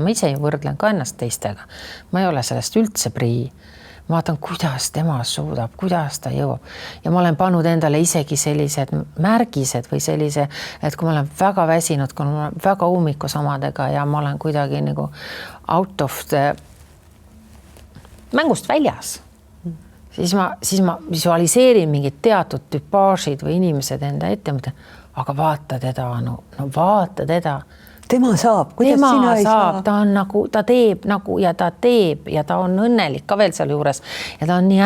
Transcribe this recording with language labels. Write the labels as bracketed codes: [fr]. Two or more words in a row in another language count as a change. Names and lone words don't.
[et] Ma ise võrdlen ka ennast teistega. Ma ei ole sellest üldse prii. ma vaatan, kuidas tema suudab, kuidas ta jõuab ja ma olen pannud endale isegi sellised märgised või sellise, et kui ma olen väga väsinud, kui ma olen väga ummikus omadega ja ma olen kuidagi nagu [en] out of the [et] mängust väljas, siis ma visualiseerin mingid teatud tüpaažid või inimesed enda ette, aga vaata teda, no vaata teda. Tema saab, kuidas tema sina ei saa? Ta on nagu, ta teeb nagu ja ta teeb ja ta on õnnelik ka veel seal juures ja ta on nii